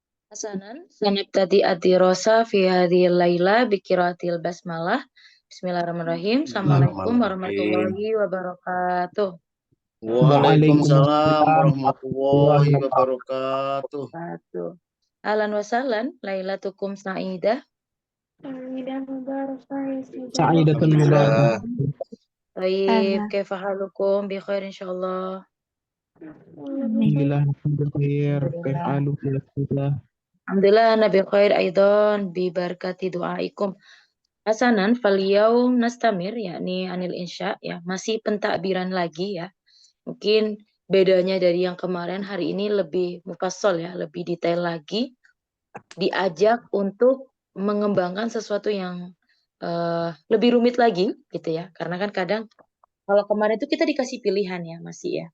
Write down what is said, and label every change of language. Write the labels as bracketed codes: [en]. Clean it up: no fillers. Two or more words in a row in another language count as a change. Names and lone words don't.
[ar] حسنا سنبتدئ الدراسة في هذه الليلة بقراءة البسملة. Bismillahirrahmanirrahim. Assalamualaikum Bismillahirrahmanirrahim. ورحمة الله وبركاته. Waalaikumsalam وعليكم السلام ورحمة الله warahmatullahi wabarakatuh. wabarakatuh. وبركاته. أهلا وسهلا, ليلتكم سعيدة. حميدة مبارك سعيدة مبارك. Alhamdulillah. Baik, كيف حالكم بخير إن شاء الله. الحمد لله، الحمد لله. Alhamdulillah. الحمد لله نبي خير أيضا ببركة دعائكم. حسنا فاليوم نستمر يعني عن الإنشاء ya, [id] masih pentakbiran lagi [ar] ya. [id] Mungkin bedanya dari yang kemarin, hari ini lebih mufassal ya, lebih detail lagi. Diajak untuk mengembangkan sesuatu yang lebih rumit lagi gitu ya. Karena kan kadang kalau kemarin itu kita dikasih pilihan ya masih ya.